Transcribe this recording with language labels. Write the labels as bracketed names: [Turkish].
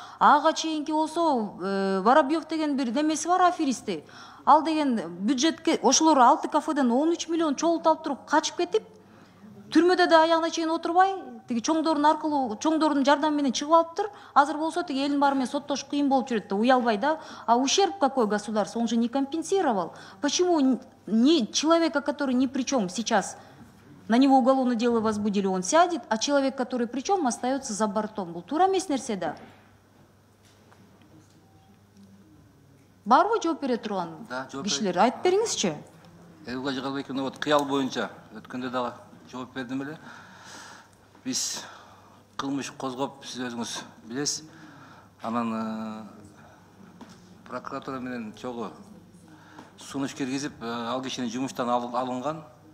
[Kyrgyz] Ага чейинки болсо Воробьев деген бир немеси бар, аферисти. Ал деген бюджетке ошолор 6 кафеден 13 миллион чогултуп алып туруп качып кетип, түрмөдө да аягына чейин отурбай, тиги чоңдордун жардамы менен чыгып алыптыр. Азыр болсо тиги элдин баары менен соттош кыйын болуп жүрөт да, уялбай да. [Russian] А ущерб какой государство, он же не компенсировал. Почему человека, который ни при чем сейчас, на него уголовное дело возбудили, он сядет, а человек, который при чем, остается за бортом? [Kyrgyz] Бул туура эмес нерсе да. Барбы жооп бере турган кишилер? Айтып бериңизчи. Элга Жыгалбековна, вот кыял боюнча өткөндө дагы жооп бердим эле. Биз кылмыш козгоп, сиз өзүңүз билесиз. Анан прокуратура менен чогуу сунуш киргизип, ал кишини жумуштан алынган.